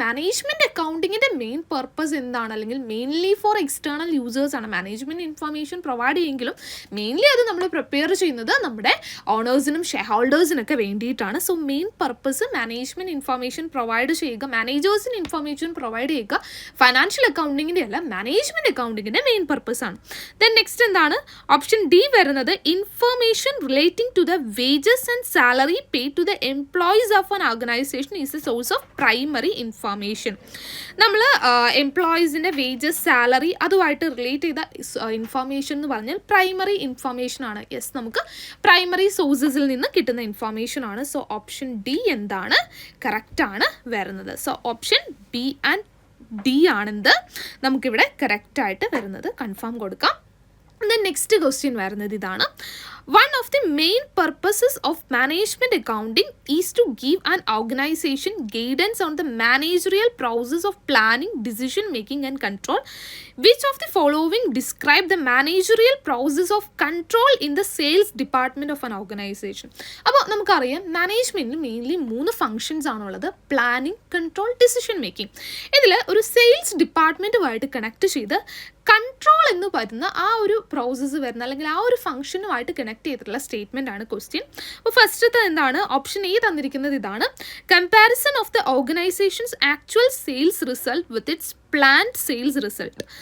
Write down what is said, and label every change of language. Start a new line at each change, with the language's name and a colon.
Malayalam: Management അക്കൗണ്ടിങ്ങിൻ്റെ main purpose എന്താണ്? അല്ലെങ്കിൽ mainly four external യൂസേഴ്സാണ് management information provide ചെയ്യുമെങ്കിലും mainly അത് നമ്മൾ പ്രിപ്പയർ ചെയ്യുന്നത് നമ്മുടെ ഓണേഴ്സിനും ഷെയർ ഹോൾഡേഴ്സിനൊക്കെ വേണ്ടിയിട്ടാണ്. So main purpose management information provide ചെയ്യുക, മാനേജേഴ്സിന് ഇൻഫർമേഷൻ പ്രൊവൈഡ് ചെയ്യുക ഫൈനാൻഷ്യൽ അക്കൗണ്ടിങ്ങിൻ്റെ അല്ല, മാനേജ്മെൻറ്റ് അക്കൗണ്ടിങ്ങിൻ്റെ മെയിൻ പർപ്പസാണ്. ദെൻ നെക്സ്റ്റ് എന്താണ്? ഓപ്ഷൻ ഡി വരുന്നത്
English: Information relating to the wages and salary paid to the employees of an organization is a source of primary information.
Malayalam: നമ്മൾ എംപ്ലോയീസിൻ്റെ wages, salary അതുമായിട്ട് relate ചെയ്ത information എന്ന് പറഞ്ഞാൽ primary information ആണ്. Yes, നമുക്ക് primary സോഴ്സസിൽ നിന്ന് കിട്ടുന്ന ഇൻഫർമേഷൻ ആണ്. സോ ഓപ്ഷൻ ഡി എന്താണ്? കറക്റ്റാണ് വരുന്നത്. So option B and D ആണെന്ത് നമുക്കിവിടെ കറക്റ്റായിട്ട് വരുന്നത്. കൺഫേം കൊടുക്കാം. നെക്സ്റ്റ് ക്വസ്റ്റ്യൻ വരുന്നത് ഇതാണ്:
English: one of the main purposes of management accounting is to give an organization guidance on the managerial process of planning, decision making and control. Which of the following describe the managerial process of control in the sales department of an organization?
Malayalam: അപ്പോൾ നമുക്കറിയാം മാനേജ്മെൻറ്റിന് mainly 3 functions ആണുള്ളത്: planning, control, decision making. ഇതിൽ ഒരു sales ഡിപ്പാർട്ട്മെൻറ്റുമായിട്ട് connect ചെയ്ത് control എന്ന് പറയുന്ന ആ ഒരു പ്രോസസ്സ് വരുന്ന അല്ലെങ്കിൽ ആ ഒരു ഫംഗ്ഷനുമായിട്ട് കണക്ട് ചെയ്തിട്ടുള്ള സ്റ്റേറ്റ്മെൻ്റ് ആണ് ക്വസ്റ്റ്യൻ. അപ്പോൾ ഫസ്റ്റത്തെ എന്താണ്? ഓപ്ഷൻ എ തന്നിരിക്കുന്നത് ഇതാണ്:
English: Comparison of the organization's actual sales result with its planned sales result.